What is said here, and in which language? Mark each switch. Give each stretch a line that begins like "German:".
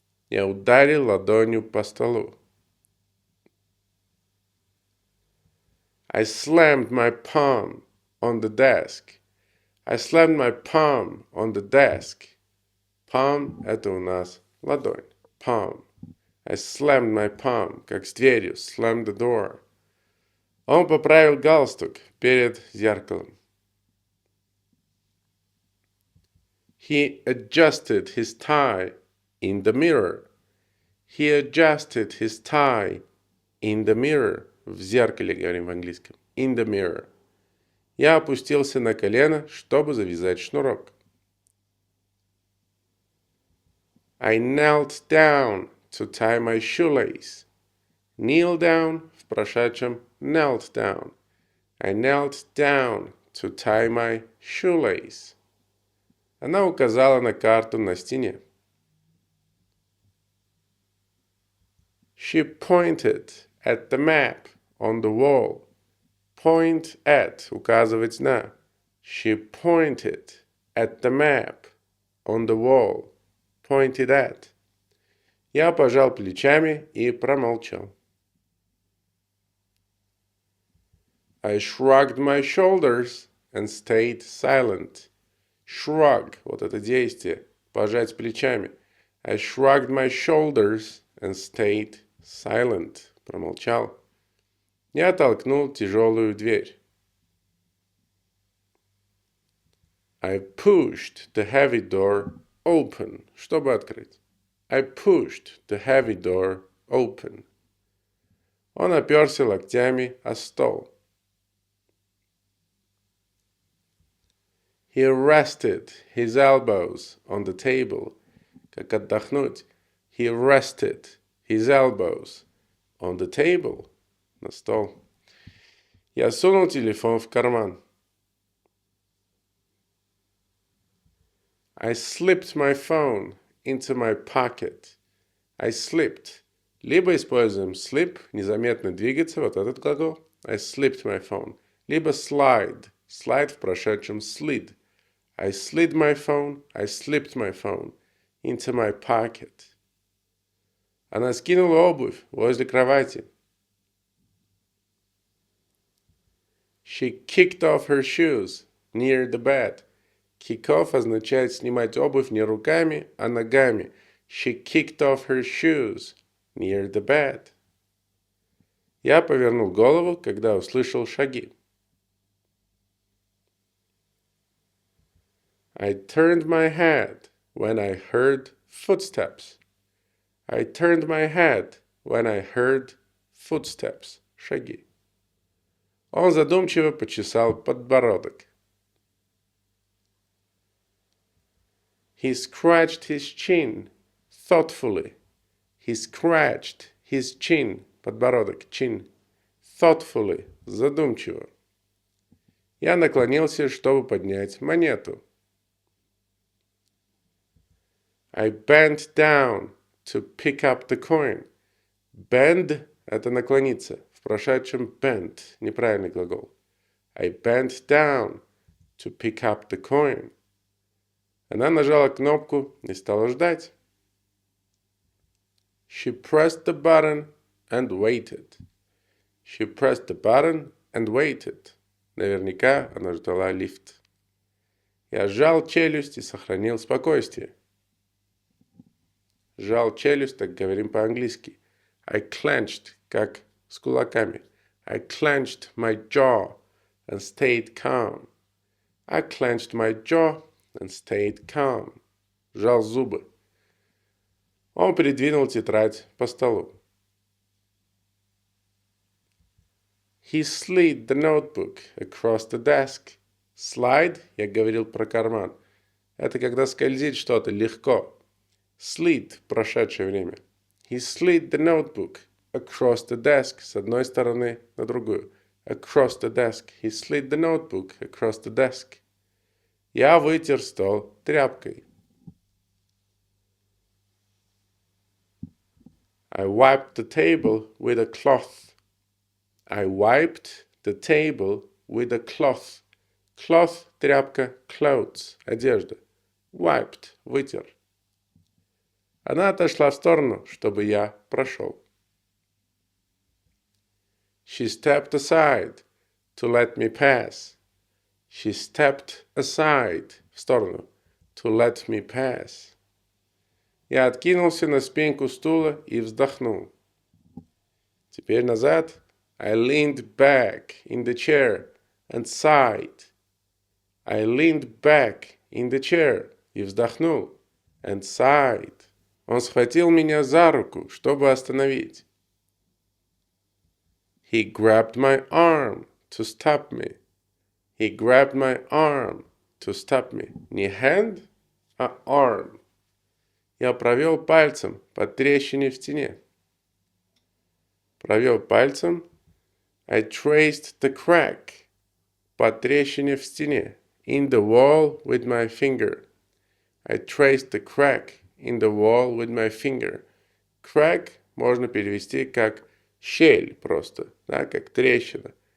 Russian: Я ударил ладонью по столу.
English: I slammed my palm on the desk. I slammed my palm on the desk.
Russian: Palm – это у нас ладонь.
English: Palm. I slammed my palm,
Russian: как с дверью.
English: Slam the door.
Russian: Он поправил галстук перед зеркалом.
English: He adjusted his tie in the mirror. He adjusted his tie in the mirror.
Russian: В зеркале говорим в английском.
English: In the mirror.
Russian: Я опустился на колено, чтобы завязать шнурок.
English: I knelt down to tie my shoelace. Kneel down
Russian: в прошедшем
English: knelt down. I knelt down to tie my shoelace.
Russian: Она указала на карту на стене.
English: She pointed at the map on the wall. Point at –
Russian: указывать на.
English: She pointed at the map on the wall. Pointed at.
Russian: Я пожал плечами и промолчал.
English: I shrugged my shoulders and stayed silent.
Russian: Shrug – вот это действие. Пожать плечами.
English: I shrugged my shoulders and stayed silent.
Russian: Промолчал. Я толкнул тяжелую дверь.
English: I pushed the heavy door open.
Russian: Чтобы открыть.
English: I pushed the heavy door open.
Russian: Он оперся локтями о стол.
English: He rested his elbows on the table.
Russian: Как отдохнуть.
English: He rested his elbows on the table.
Russian: На стол. Я сунул телефон в карман.
English: I slipped my phone into my pocket. I slipped.
Russian: Либо используем slip, незаметно двигаться, вот этот глагол.
English: I slipped my phone.
Russian: Либо
English: slide. Slide
Russian: в прошедшем
English: slid. I slid my phone, I slipped my phone into my pocket.
Russian: Она скинула обувь возле кровати.
English: She kicked off her shoes near the bed.
Russian: Kick off означает снимать обувь не руками, а ногами.
English: She kicked off her shoes near the bed.
Russian: Я повернул голову, когда услышал шаги.
English: I turned my head when I heard footsteps. I turned my head when I heard footsteps.
Russian: Шаги. Он задумчиво почесал подбородок.
English: He scratched his chin thoughtfully. He scratched his chin, подбородок, chin, thoughtfully, задумчиво.
Russian: Я наклонился, чтобы поднять монету.
English: I bent down to pick up the coin.
Russian: Bend – это наклониться. В прошедшем bent – неправильный глагол.
English: I bent down to pick up the coin.
Russian: Она нажала кнопку и стала ждать.
English: She pressed the button and waited. She pressed the button and waited.
Russian: Наверняка она ждала лифт. Я сжал челюсть и сохранил спокойствие. Сжал челюсть, так говорим по-английски.
English: I clenched,
Russian: как с кулаками.
English: I clenched my jaw and stayed calm. I clenched my jaw and stayed calm.
Russian: Сжал зубы. Он передвинул тетрадь по столу.
English: He slid the notebook across the desk.
Russian: Slide, я говорил про карман. Это когда скользит что-то легко. Slid, прошедшее время.
English: He slid the notebook across the desk.
Russian: С одной стороны на другую.
English: Across the desk. He slid the notebook across the desk.
Russian: Я вытер стол тряпкой.
English: I wiped the table with a cloth. I wiped the table with a cloth.
Russian: Cloth – тряпка, clothes – одежда. Wiped – вытер. Она отошла в сторону, чтобы я прошел.
English: She stepped aside to let me pass. She stepped aside –
Russian: в сторону.
English: To let me pass.
Russian: Я откинулся на спинку стула и вздохнул. Теперь назад.
English: I leaned back in the chair and sighed. I leaned back in the chair
Russian: и вздохнул.
English: And sighed.
Russian: Он схватил меня за руку, чтобы остановить.
English: He grabbed my arm to stop me. He grabbed my arm to stop me.
Russian: Не hand, а arm. Я провел пальцем по трещине в стене. Провел пальцем.
English: I traced the crack.
Russian: По трещине в стене.
English: In the wall with my finger. I traced the crack in the wall with my finger.
Russian: Crack можно перевести как щель просто, да, как трещина.